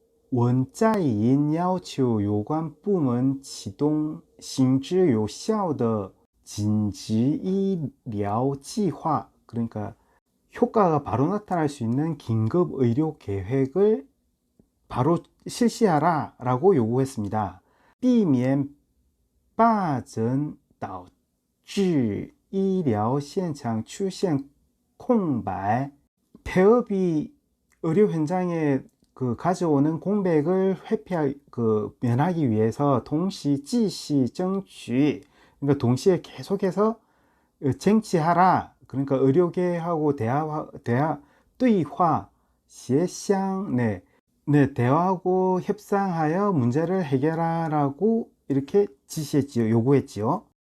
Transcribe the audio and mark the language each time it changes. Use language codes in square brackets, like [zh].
[zh] 文在寅要求有关部门启动行之有效的紧急医疗计划, [ko] 그러니까 효과가 바로 나타날 수 있는 긴급 의료 계획을 바로 실시하라 라고 요구했습니다. [zh] 避免罢诊导致医疗现场出现空白, 폐업이 [ko] 의료 현장에 그 가져오는 공백을 면하기 위해서 동시 지시争取 그러니까 동시에 계속해서 쟁취하라. 그러니까 의료계하고 대화 [zh] 对话 协商 [ko] 네, 대화하고 협상하여 문제를 해결하라고 이렇게 지시했지요. 요구했지요.